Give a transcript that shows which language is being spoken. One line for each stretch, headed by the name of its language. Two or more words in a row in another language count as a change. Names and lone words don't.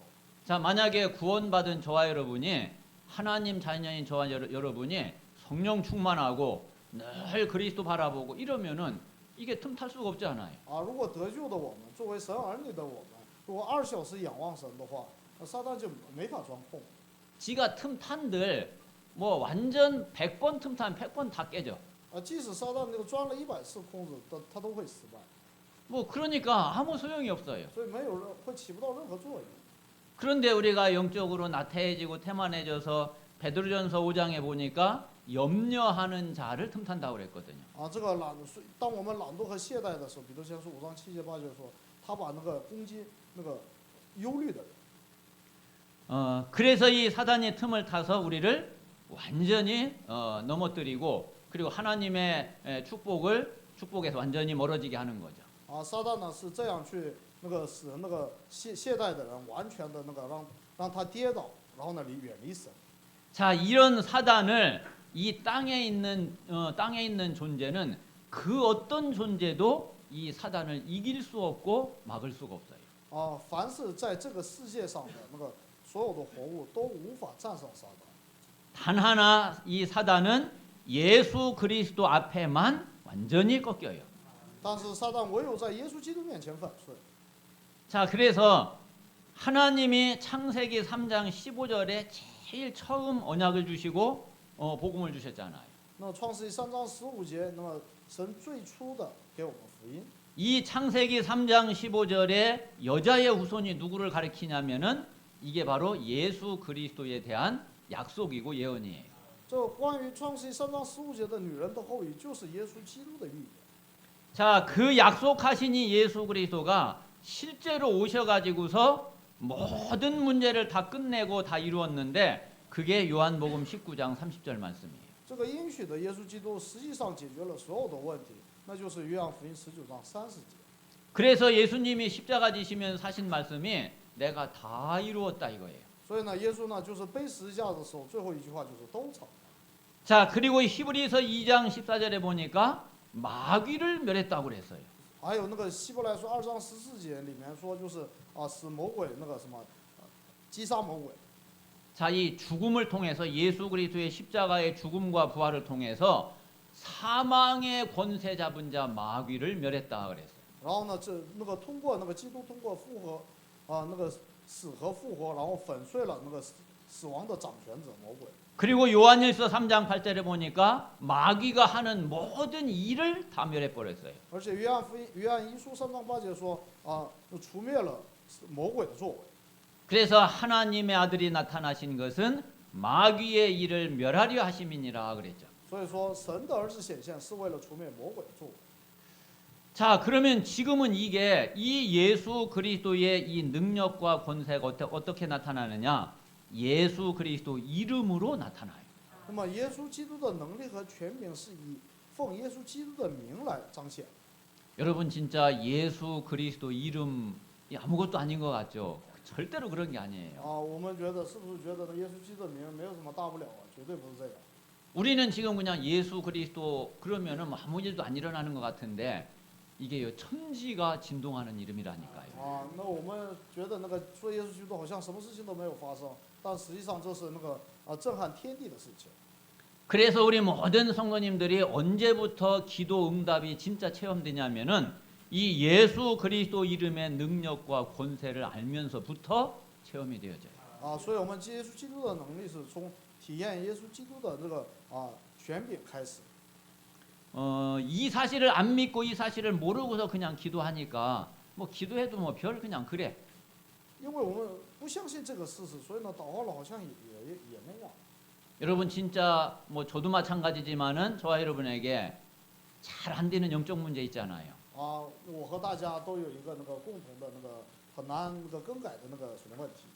Korean: 자, 만약에 구원받은 저와 여러분이 하나님 자녀인 저와 여러분이 성령 충만하고 늘 그리스도 바라보고 이러면은 이게 틈탈 수가 없지 않아요.
Chinese: 啊，如果得救的我们，作为神儿女的我们，如果20小时仰望神的话，那撒旦就没法钻空。
Korean: 지가 틈탄들 뭐 완전 100번 틈탄 100번 다 깨져.
Chinese: 啊，即使撒旦那个钻了100次空子，他都会失败。
Korean: 뭐 그러니까 아무 소용이 없어요.
Chinese: 所以没有人会起不到任何作用。
Korean: 그런데 우리가 영적으로 나태해지고 태만해져서 베드로전서 5장에 보니까 염려하는 자를 틈탄다고 그랬거든요.
Chinese: 啊，这个当我们懒惰和懈怠的时候，彼得前书5章7节8节说，他把那个攻击那个忧虑的人。
Korean: 그래서 이 사단의 틈을 타서 우리를 완전히 넘어뜨리고 그리고 하나님의 축복에서 완전히 멀어지게 하는 거죠.
Chinese: 啊，撒旦呢是这样去那个使那个懈怠的人完全的那个让他跌倒，然后呢远离神。
Korean: 자, 이런 사단을 이 땅에 있는 존재는 그 어떤 존재도 이 사단을 이길 수 없고 막을 수가 없어요.
Chinese: 啊，凡是在这个世界上的那个所有的活物都无法战胜撒旦。
Korean: 단 하나 이 사단은 예수 그리스도 앞에만 완전히 꺾여요.
Chinese: 但是撒旦唯有在耶稣基督面前粉碎。
Korean: 자, 그래서 하나님이 창세기 3장 15절에 제일 처음 언약을 주시고 복음을 주셨잖아요.
Chinese: 那创世纪3章15节，那么神最初的给我们福音。
Korean: 이 창세기 3장 15절에 여자의 후손이 누구를 가리키냐면은 이게 바로 예수 그리스도에 대한 약속이고 예언이에요.
Chinese: 这关于创世纪3章15节的女人的后裔，就是耶稣基督的预言。
Korean: 자, 그 약속하신 이 예수 그리스도가 실제로 오셔가지고서 모든 문제를 다 끝내고 다 이루었는데 그게 요한복음 19장 30절 말씀이에요.
Chinese: 这个应许的耶稣基督实际上解决了所有的问题，那就是约翰福音19章30节。
Korean: 그래서 예수님이 십자가 지시면서 하신 말씀이 내가 다 이루었다 이거예요.
Chinese: 所以呢，耶稣呢就是背十字架的时候，最后一句话就是都成了。
Korean: 자, 그리고 히브리서 2장 14절에 보니까 마귀를 멸했다고 그랬어요.
Chinese: 还有那个希伯来书2章14节里面说，就是使魔鬼那个什么，击杀魔鬼。
Korean: 자, 이 죽음을 통해서 예수 그리스도의 십자가의 죽음과 부활을 통해서 사망의 권세 잡은 자 마귀를 멸했다 그랬어요.
Chinese: 然后呢，通过那个基督通过复活，那个死和复活，然后粉碎了那个死亡的掌权者魔鬼。
Korean: 그리고 요한일서 3장 8절에 보니까 마귀가 하는 모든 일을 다 멸해 버렸어요.
Chinese: 而且约翰一书3章8节说，除灭了魔鬼的作为。
Korean: 그래서 하나님의 아들이 나타나신 것은 마귀의 일을 멸하려 하심이니라 그랬죠.
Chinese: 所以说，神的儿子显现是为了除灭魔鬼的作为。
Korean: 자, 그러면 지금은 이게 이 예수 그리스도의 이 능력과 권세가 어떻게 나타나느냐? 예수 그리스도 이름으로 나타나요.
Chinese: 那么，耶稣基督的能力和权柄是以奉耶稣基督的名来彰显。
Korean: 여러분 진짜 예수 그리스도 이름이 아무것도 아닌 것 같죠? 절대로 그런 게 아니에요.
Chinese: 我们觉得是不是觉得呢？耶稣基督的名没有什么大不了啊？绝对不是这样。
Korean: 우리는 지금 그냥 예수 그리스도 그러면은 뭐 아무 일도 안 일어나는 것 같은데 이게요 천지가 진동하는 이름이라니까요.
Chinese: 那我们觉得那个说耶稣基督好像什么事情都没有发生，但实际上这是那个震撼天地的事情。
Korean: 그래서 우리 모든 성도님들이 언제부터 기도 응답이 진짜 체험되냐면은 이 예수 그리스도 이름의 능력과 권세를 알면서부터 체험이 되어져요.
Chinese: 所以我们接耶稣基督的能力是从体验耶稣基督的这个权柄开始。
Korean: 이 사실을 안 믿고 이 사실을 모르고서 그냥 기도하니까 뭐 기도해도 뭐 별 그냥 그래.
Chinese: 因为我们不相信这个事实，所以呢，祷告了好像也那样。
Korean: 여러분 진짜 뭐 저도 마찬가지지만은 저와 여러분에게 잘 안 되는 영적 문제 있잖아요.
Chinese: 我和大家都有一个那个共同的那个很难那个更改的那个属灵问题。